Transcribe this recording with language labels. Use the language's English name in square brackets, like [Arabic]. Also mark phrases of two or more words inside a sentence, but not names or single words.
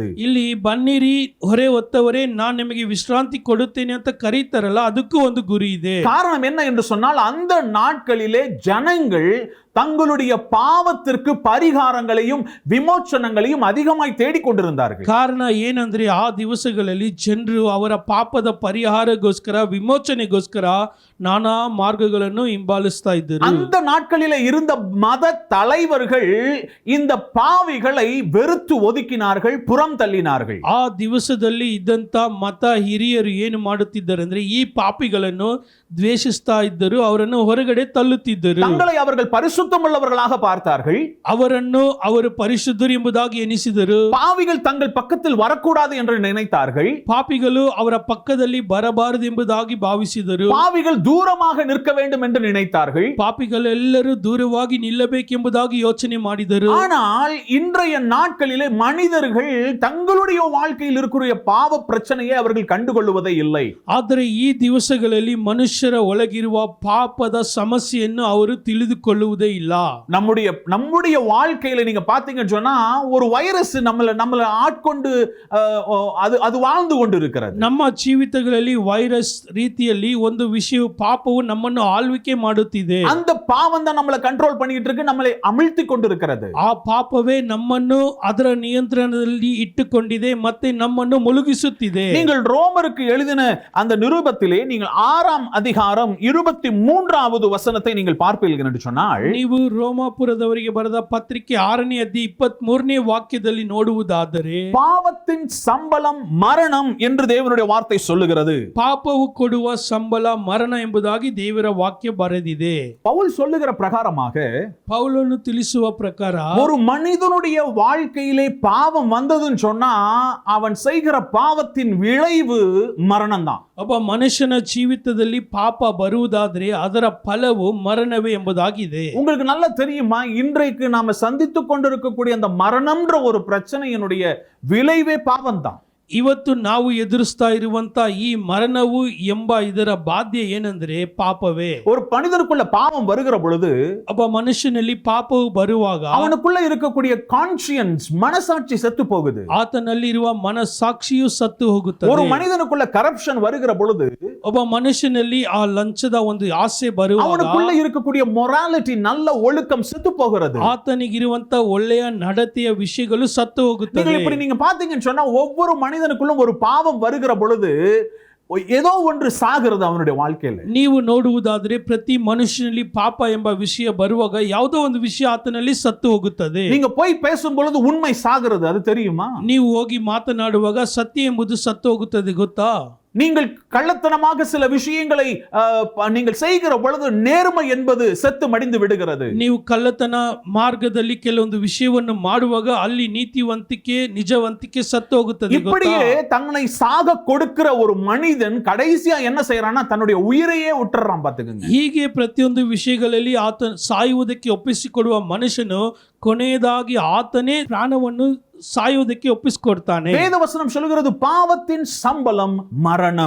[Kannada] ಇಲ್ಲಿ ಬನ್ನಿರಿ ಹೊರೆ ಹೊತ್ತವರೇ, நான் ನಿಮಗೆ ವಿಶ್ರಾಂತಿ ಕೊಡುತ್ತೇನೆ ಅಂತ ಕರೀತಾರಲ್ಲ, ಅದಕ್ಕೂ ಒಂದು ಗುರಿ ಇದೆ. [Tamil] காரணம் என்ன என்று சொன்னால், அந்த நாட்களிலே ஜனங்கள் தங்களுடைய பாவத்திற்கு பரிகாரங்களையும் விமோச்சனங்களையும் அதிகமாய் தேடிக்கொண்டிருந்தார்கள். [Kannada] ಕಾರಣ ಏನಂದ್ರೆ, ಆ ದಿವಸಗಳಲ್ಲಿ ಜನರು ಅವರ ಪಾಪದ ಪರಿಹಾರಗೋಸ್ಕರ, ವಿಮೋಚನೆಗೋಸ್ಕರ ನಾನಾ ಮಾರ್ಗಗಳನ್ನು ಹಿಂಬಾಲಿಸ್ತಾ ಇದ್ದರು. [Tamil] அந்த நாட்களிலே இருந்த மத தலைவர்கள் இந்த பாவிகளை வெறுத்து ஒதுக்கினார்கள், புறம் தள்ளினார்கள். [Kannada] ಆ ದಿವಸದಲ್ಲಿ ಇದ್ದಂತ ಮತ ಹಿರಿಯರು ಏನು ಮಾಡುತ್ತಿದ್ದಾರೆ ಅಂದ್ರೆ, ಈ ಪಾಪಿಗಳನ್ನು ದ್ವೇಷಿಸ್ತಾ ಇದ್ದರು, ಅವರನ್ನು ಹೊರಗಡೆ ತಳ್ಳುತ್ತಿದ್ದರು. [Tamil] தங்களை அவர்கள் பரிசுத்த பரிசுத்தமுள்ளவர்களாக பார்த்தார்கள். [Kannada] ಅವರನ್ನು ಅವರು ಪರಿಶುದ್ಧರು ಎಂಬುದಾಗಿ ಎನಿಸಿದರು. [Tamil] பாவிகள் தங்கள் பக்கத்தில் வரக்கூடாது என்று நினைத்தார்கள். [Kannada] ಪಾಪಿಗಳು ಅವರ ಪಕ್ಕದಲ್ಲಿ ಬರಬಾರದು ಎಂಬುದಾಗಿ ಭಾವಿಸಿದರು. [Tamil] பாவிகள் தூரமாக நிற்க வேண்டும் என்று நினைத்தார்கள். [Kannada] ಪಾಪಿಗಳೆಲ್ಲರೂ ದೂರವಾಗಿ ನಿಲ್ಲಬೇಕೆಂಬುದಾಗಿ ಯೋಚನೆ ಮಾಡಿದರು. [Tamil] ஆனால் இன்றைய நாட்களிலே மனிதர்கள் தங்களுடைய வாழ்க்கையில் இருக்கிற பாவ பிரச்சனையை அவர்கள் கண்டுகொள்வதே இல்லை. [Kannada] ಆದರೆ ಈ ದಿವಸಗಳಲ್ಲಿ ಮನುಷ್ಯರ ಒಳಗಿರುವ ಪಾಪದ ಸಮಸ್ಯೆಯನ್ನು ಅವರು ತಿಳಿದುಕೊಳ್ಳುವುದೇ ಇಲ್ಲ. [Tamil] நம்முடைய வாழ்க்கையில நீங்க பாத்தீங்கன்னு சொன்னா ஒரு வைரஸ் நம்மள ஆட்கொண்டு அது வாழ்ந்து கொண்டு இருக்கிறது. [Kannada] ನಮ್ಮ ಜೀವಿತಗಳಲ್ಲಿ ವೈರಸ್ ರೀತಿಯಲ್ಲಿ ಒಂದು ವಿಷಯವು ಪಾಪವು ನಮ್ಮನ್ನು ಆಳ್ವಿಕೆ ಮಾಡುತ್ತಿದೆ. [Tamil] அந்த பாவம் தான் நம்மளை கண்ட்ரோல் பண்ணிட்டு இருக்கு, நம்மளை அமிழ்த்தி கொண்டு இருக்கிறது. [Kannada] ಆ ಪಾಪವೇ ನಮ್ಮನ್ನು ಅದರ ನಿಯಂತ್ರಣದಲ್ಲಿ ಇಟ್ಟುಕೊಂಡಿದೆ ಮತ್ತೆ ನಮ್ಮನ್ನು ಮುಳುಗಿಸುತ್ತಿದೆ. [Tamil] நீங்கள் ரோமருக்கு எழுதின அந்த நிருபத்திலே நீங்கள் 6ஆம் அதிகாரம் 23வது வசனத்தை நீங்கள் பார்ப்பீர்கள் என்று சொன்னால், [Kannada] ನೀವು ರೋಮಾಪುರದವರಿಗೆ ಬರೆದ ಪತ್ರಿಕೆ 6ನೇ ಅಧ್ಯಾಯ 23ನೇ ವಾಕ್ಯದಲ್ಲಿ ನೋಡುವುದಾದರೆ, [Tamil] பாவத்தின் சம்பளம் மரணம் என்று தேவனுடைய வார்த்தை சொல்லுகிறது. [Kannada] ಪಾಪವು ಕೊಡುವ ಸಂಬಳ ಮರಣ ಎಂಬುದಾಗಿ ದೇವರ ವಾಕ್ಯ ಬರೆದಿದೆ. [Tamil] பவுல் சொல்லுகிற பிரகாரமாக [Kannada] ಪೌಲನು ತಿಳಿಸುವ ಪ್ರಕಾರ [Tamil] ஒரு மனிதனுடைய வாழ்க்கையிலே பாவம் வந்ததுன்னு சொன்னா அவன் செய்கிற பாவத்தின் விளைவு மரணம் தான். [Kannada] ಒಬ್ಬ ಮನುಷ್ಯನ ಜೀವಿತದಲ್ಲಿ ಪಾಪ ಬರುವುದಾದ್ರೆ ಅದರ ಫಲವು ಮರಣವೇ ಎಂಬುದಾಗಿದೆ. [Tamil] உங்களுக்கு நல்லா தெரியுமா, இன்றைக்கு நாம சந்தித்துக் கொண்டிருக்கக்கூடிய அந்த மரணம்ன்ற ஒரு பிரச்சனையினுடைய விளைவே பாவம் தான். [Kannada] ಇವತ್ತು ನಾವು ಎದುರಿಸ್ತಾ ಇರುವಂತ ಈ ಮರಣವು ಎಂಬ ಇದರ ಬಾಧ್ಯ ಏನಂದ್ರೆ ಪಾಪವೇ. [Tamil] ஒரு மனிதனுக்குள்ள பாவம் வருகிற பொழுது [Kannada] ಒಬ್ಬ ಮನುಷ್ಯನಲ್ಲಿ ಪಾಪವು ಬರುವಾಗ [Tamil] அவனுக்குள்ள இருக்கக்கூடிய கான்ஷியன்ஸ் மனசாட்சி செத்து போகுது. [Kannada] ಆತನಲ್ಲಿ ಇರುವ ಮನಸ್ಸಾಕ್ಷಿಯು ಸತ್ತು ಹೋಗುತ್ತದೆ. [Tamil] ஒரு மனிதனுக்குள்ள கரப்ஷன் வருகிற பொழுது [Kannada] ಒಬ್ಬ ಮನುಷ್ಯನಲ್ಲಿ ಆ ಲಂಚದ ಒಂದು ಆಸೆ ಬರುವಾಗ [Tamil] அவனுக்குள்ள இருக்கக்கூடிய மொராலிட்டி நல்ல ஒழுக்கம் செத்து போகிறது. [Kannada] ಆತನಿಗಿರುವಂತ ಒಳ್ಳೆಯ ನಡತೆಯ ವಿಷಯಗಳು ಸತ್ತು ಹೋಗುತ್ತವೆ. [Tamil] இப்படி நீங்க பாத்தீங்கன்னு சொன்னா ஒவ்வொரு மனிதனுக்குள்ளும் ஒரு பாவம் வருகிற பொழுது ஏதோ ஒன்று சாகிறது அவனுடைய வாழ்க்கையில. [Kannada] ನೀವು ನೋಡುವುದಾದ್ರೆ ಪ್ರತಿ ಮನುಷ್ಯನಲ್ಲಿ ಪಾಪ ಎಂಬ ವಿಷಯ ಬರುವಾಗ ಯಾವುದೋ ಒಂದು ವಿಷಯ ಆತನಲ್ಲಿ ಸತ್ತು ಹೋಗುತ್ತದೆ. [Tamil] நீங்க போய் பேசும் பொழுது உண்மை சாகிறது, அது தெரியுமா? [Kannada] ನೀವು ಹೋಗಿ ಮಾತನಾಡುವಾಗ ಸತ್ಯ ಎಂಬುದು ಸತ್ತು ಹೋಗುತ್ತದೆ, ಗೊತ್ತಾ? [Tamil] நீங்கள் கள்ளத்தனமாக சில விஷயங்களை நீங்கள் செய்கிற பொழுது நேர்மை என்பது செத்து மடிந்து விடுகிறது. [Kannada] ನೀವು ಕಳ್ಳತನ ಮಾರ್ಗದಲ್ಲಿ ಕೆಲವೊಂದು ವಿಷಯವನ್ನು ಮಾಡುವಾಗ ಅಲ್ಲಿ ನೀತಿವಂತಿಕೆ ನಿಜವಂತಿಕೆ ಸತ್ತು ಹೋಗುತ್ತದೆ. [Tamil] இப்படியே தன்னை சாக கொடுக்கிற ஒரு மனிதன் கடைசியா என்ன செய்யறான்னா தன்னுடைய உயிரையே விட்டுறான். பாத்துக்கங்க, [Kannada] ಹೀಗೆ ಪ್ರತಿಯೊಂದು ವಿಷಯಗಳಲ್ಲಿ ಆತ ಸಾಯುವುದಕ್ಕೆ ಒಪ್ಪಿಸಿಕೊಡುವ ಮನುಷ್ಯನು ಕೊನೆಯದಾಗಿ ಆತನೇ ಪ್ರಾಣವನ್ನು ಸಾಯುವುದಕ್ಕೆ ಒಪ್ಪಿಸಿಕೊಡ್ತಾನೆ. [Tamil] வேதவசனம் சொல்கிறது பாவத்தின் சம்பளம் மரணம்.